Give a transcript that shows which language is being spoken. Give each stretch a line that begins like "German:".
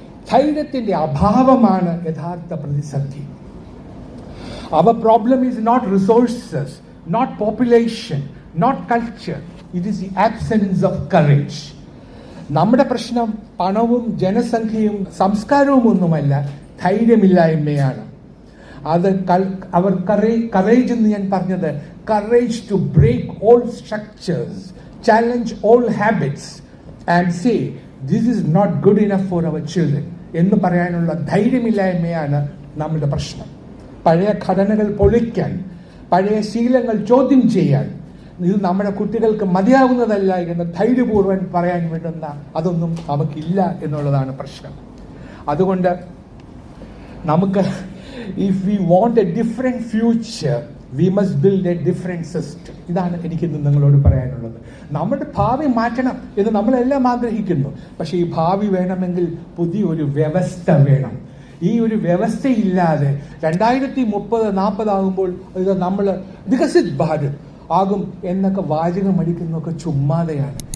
Malayalam: ധൈര്യത്തിന്റെ അഭാവമാണ് യഥാർത്ഥ പ്രതിസന്ധി.
English: Our problem is not resources, not population, not culture. It is the absence of courage.
Malayalam: നമ്മുടെ പ്രശ്നം പണവും ജനസംഖ്യയും സംസ്കാരവും ഒന്നുമല്ല, ധൈര്യമില്ലായ്മയാണ്. അത് അവർ കറേജ് എന്ന് ഞാൻ പറഞ്ഞത്,
English: courage to break all structures, challenge all habits and say this is not good enough for our children
Malayalam: എന്ന് പറയാനുള്ള ധൈര്യമില്ലായ്മയാണ് നമ്മുടെ പ്രശ്നം. പഴയ ഘടനകൾ പൊളിക്കാൻ, പഴയ ശീലങ്ങൾ ചോദ്യം ചെയ്യാൻ, ഇത് നമ്മുടെ കുട്ടികൾക്ക് മതിയാവുന്നതല്ല എന്ന് ധൈര്യപൂർവ്വം പറയാൻ വേണ്ടുന്ന അതൊന്നും നമുക്കില്ല എന്നുള്ളതാണ് പ്രശ്നം. അതുകൊണ്ട് നമുക്ക്
English: if we want a different future, we must build a different system.
Malayalam: ഇതാണ് എനിക്കിന്ന് നിങ്ങളോട് പറയാനുള്ളത്. നമ്മുടെ ഭാവി മാറ്റണം എന്ന് നമ്മളെല്ലാം ആഗ്രഹിക്കുന്നു. പക്ഷേ ഈ ഭാവി വേണമെങ്കിൽ പുതിയൊരു വ്യവസ്ഥ വേണം. ഈ ഒരു വ്യവസ്ഥയില്ലാതെ 2030-40 ആകുമ്പോൾ ഇത് നമ്മൾ വികസിത് ഭാരത് ആകും എന്നൊക്കെ വാചകം അടിക്കുന്നതൊക്കെ ചുമ്മാതെയാണ്.